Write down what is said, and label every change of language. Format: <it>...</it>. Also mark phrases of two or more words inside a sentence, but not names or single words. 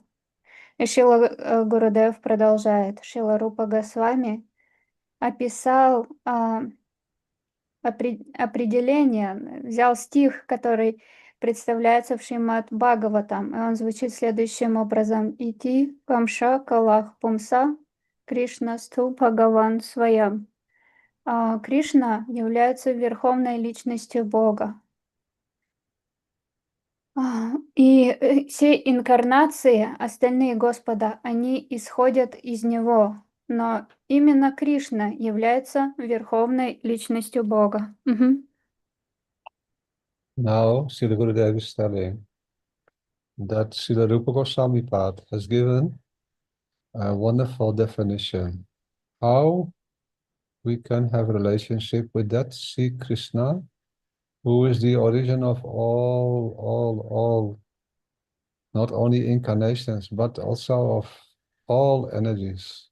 <ru>И Шрила Гурудев продолжает. Шрила Рупа Госвами описал определение, взял стих, который представляется в Шримад Бхагаватам, и он звучит следующим образом.</ru> <sa>एते चांश कलाः पुंसः कृष्णस् तु भगवान् स्वयम्.</sa> <ru>Кришна является верховной личностью Бога. И все инкарнации, остальные Господа, они исходят из Него. Но именно Кришна является верховной личностью Бога.</ru> <en>Now, Srila Gurudev is telling that Srila Rupa Goswami Pad has given a wonderful definition how we can have a relationship with that Sri Krishna, who is the origin of all, not only incarnations, but also of all energies.</en>